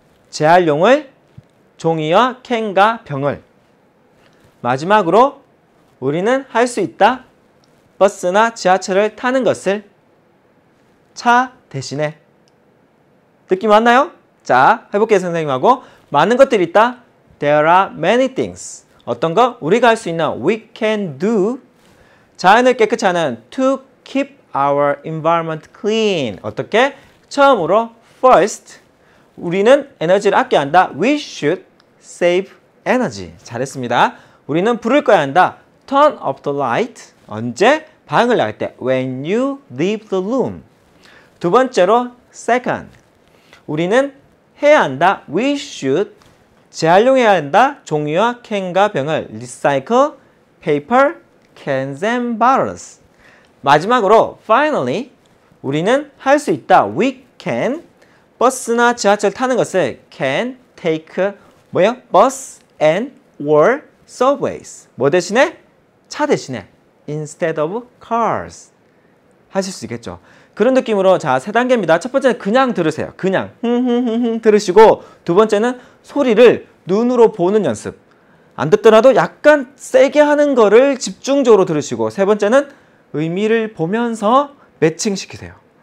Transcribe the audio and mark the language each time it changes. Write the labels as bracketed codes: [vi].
[ko] 재활용을 종이와 캔과 병을 마지막으로 우리는 할 수 있다. 버스나 지하철을 타는 것을 차 대신에 느낌 왔나요? 자, 해볼게요. 선생님하고 많은 것들이 있다. [en] There are many things. [ko] 어떤 거? 우리가 할 수 있는 [en] we can do. [ko] 자연을 깨끗이 하는 [en] to keep our environment clean. [ko] 어떻게? 처음으로 [en] first [ko] 우리는 에너지를 아껴야 한다. [en] We should save energy. [ko] 잘했습니다. 우리는 불을 꺼야 한다. [en] Turn off the light. [ko] 언제? 방을 나갈 때. [en] When you leave the room. [ko] 두 번째로 [en] second. [ko] 우리는 해야 한다. [en] We should [ko] 재활용해야 한다. 종이와 캔과 병을 [en] recycle, paper, cans and bottles. [ko] 마지막으로 [en] finally [ko] 우리는 할 수 있다. [en] We can [ko] 버스나 지하철 타는 것을 [en] can take [ko] 뭐예요? [en] bus and or subways. [ko] 뭐 대신에? 차 대신에 [en] instead of cars. [ko] 하실 수 있겠죠. 그런 느낌으로 자, 세 단계입니다. 첫 번째는 그냥 들으세요. 그냥 들으시고 두 번째는 소리를 눈으로 보는 연습. 안 듣더라도 약간 세게 하는 거를 집중적으로 들으시고 세 번째는 의미를 보면서 매칭시키세요.